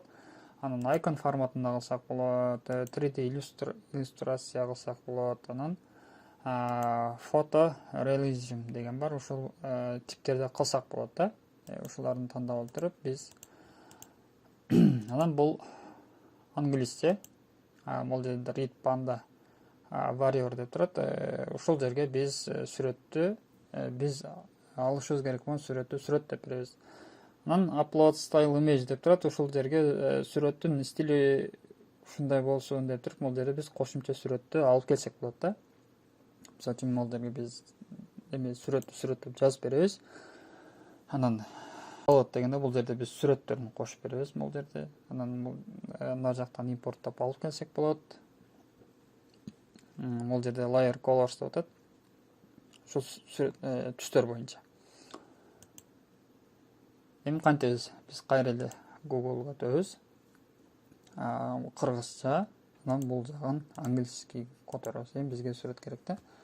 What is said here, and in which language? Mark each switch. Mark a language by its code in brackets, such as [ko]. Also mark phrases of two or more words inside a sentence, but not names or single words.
[ky] Анан icon форматында кылсак болот, 3D иллюстрация кылсак болот. Анан photorealism деген бар. Ушул типтерди кылсак болот да. Ушуларды тандап алып туруп биз анан бул англисче. Бул жерде [en] read panda warrior [ky] деп турат. Ушул жерге биз сүрөттү биз алышыбыз керек болгон сүрөттү сүрөт деп беребиз. Анан [en] upload style image [ky] деп турат. Ушул жерге сүрөттүн стили ушундай болсун деп туруп, бул жерде биз кошумча сүрөттү алып келсек болот да. Мисалы үчүн бул жерге биз сүрөт деп жазып беребиз. Анан upload дегенде бул жерде биз сүрөттөрүн кошуп беребиз бул жерде. Анан мына жактан импорттоп алып келсек болот. Бул жерде [en] layer colors [ky] деп атат. Ушул түстөр боюнча. Эми кантебиз? Биз кайра эле Google'га өтөбүз. Кыргызча, анан бул жагын английский которобуз. Эми бизге сүрөт керек да.